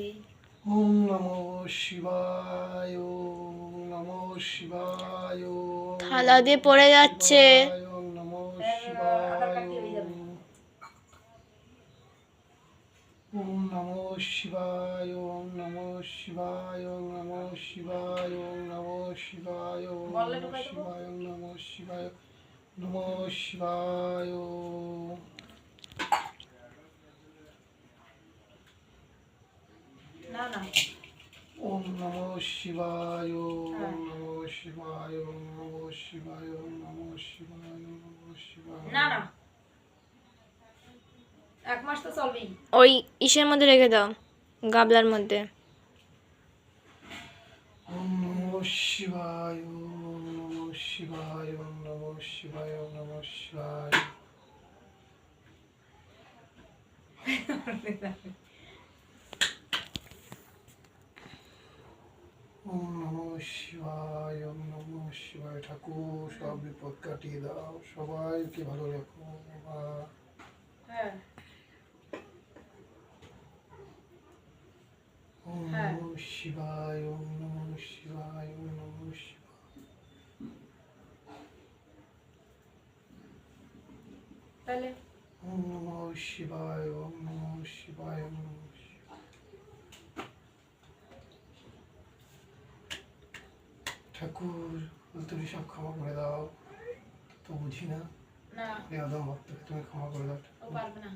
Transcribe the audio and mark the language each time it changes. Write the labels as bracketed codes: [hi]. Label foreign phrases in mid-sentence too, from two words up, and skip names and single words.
[sa] ओम नमो शिवाय, ओम नमो शिवाय, [bn] থালা দিয়ে পড়ে যাচ্ছে। [sa] ओम नमो [bn] আধার কার্ড [sa] শিবায়, [bn] দিয়ে হয়ে যাবে। [sa] ओम नमो शिवाय, ओम नमो शिवाय, ओम नमो शिवाय, ओम नमो शिवाय, ओम [bn] বললে [sa] নমো [bn] ঢুকাই দেবো? [sa] शिवाय, ओम नमो शिवाय, नमो शिवाय। [bn] না না, [sa] ओम नमो शिवाय, ओम नमो शिवाय, ओम नमो शिवाय, ओम नमो शिवाय, ओम नमो शिवाय। [bn] না না, 1 মাস তো চলবেই। ওই ইসের মধ্যে রেখে দাও, গাবলার মধ্যে। [sa] ओम नमो शिवाय, ओम नमो शिवाय, ओम नमो शिवाय, ओम नमो शिवाय। ओम नमो शिवाय, ओम नमो शिवाय। [bn] ঠাকুর সব বিপদ কাটিয়ে দাও, সবাইকে ভালো রাখো বাবা। হ্যাঁ [sa] ओम नमो शिवाय, ओम नमो शिवाय, ओम नमो शिवाय। [bn] তাহলে [sa] ओम नमो शिवाय, ओम नमो शिवाय, ओम नमो शिवाय। [bn] ঠাকুর তুমি সব ক্ষমা করে দাও, তো বুঝি না, না একদম ভক্তকে তুমি ক্ষমা করে দাও। ও পারবে না।